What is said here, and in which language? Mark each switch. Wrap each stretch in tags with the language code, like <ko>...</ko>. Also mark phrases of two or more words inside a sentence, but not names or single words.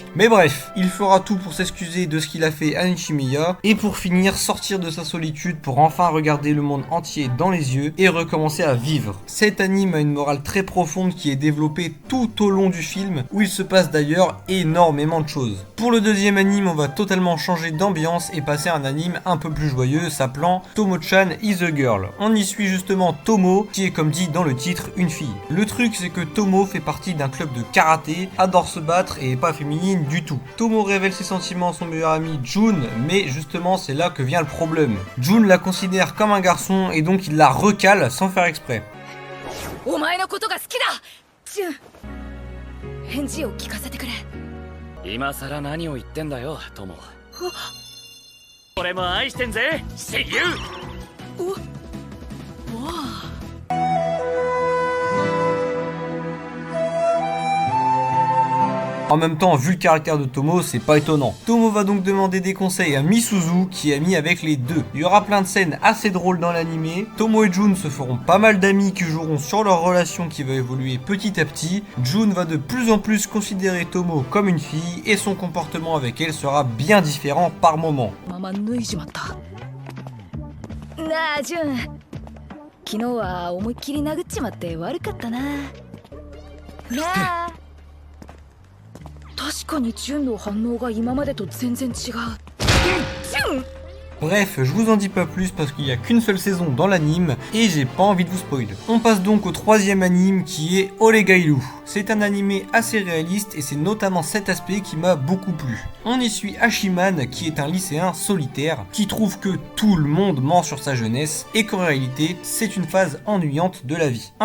<fr>Mais bref, il fera tout pour s'excuser de ce qu'il a fait à Nishimiya et pour finir sortir de sa solitude pour enfin regarder le monde entier dans les yeux et recommencer à vivre. Cet anime a une morale très profonde qui est développée tout au long du film où il se passe d'ailleurs énormément de choses. Pour le deuxième anime, on va totalement changer d'ambiance et passer à un anime un peu plus joyeux s'appelant Tomo-chan is a Girl. On y suit justement Tomo, qui est comme dit dans le titre, une fille. Le truc c'est que Tomo fait partie d'un club de karaté, adore se battre et est pas féminine du tout. Tomo révèle ses sentiments à son meilleur ami Jun, mais justement c'est là que vient le problème. Jun la considère comme un garçon et donc il la recale sans faire exprès.</fr> <ja>返事を聞かせてくれ。今さら何を言ってんだよ、友。俺も愛してんぜ、</ja> <en>See you。</en> <fr>En même temps, vu le caractère de Tomo, c'est pas étonnant. Tomo va donc demander des conseils à Misuzu, qui est ami avec les deux. Il y aura plein de scènes assez drôles dans l'animé. Tomo et Jun se feront pas mal d'amis qui joueront sur leur relation qui va évoluer petit à petit. Jun va de plus en plus considérer Tomo comme une fille et son comportement avec elle sera bien différent par moment.</fr> <ja>なあ、ジュン。昨日は思いっきり殴っちまって悪かったな。なあ。確かにジュンの反応が今までと全然違う。ジュン！</ja> <fr>Bref, je vous en dis pas plus parce qu'il n'y a qu'une seule saison dans l'anime et j'ai pas envie de vous spoiler. On passe donc au troisième anime qui est Oregairu. C'est un animé assez réaliste et c'est notamment cet aspect qui m'a beaucoup plu. On y suit Hachiman qui est un lycéen solitaire qui trouve que tout le monde ment sur sa jeunesse et qu'en réalité c'est une phase ennuyante de la vie.</fr>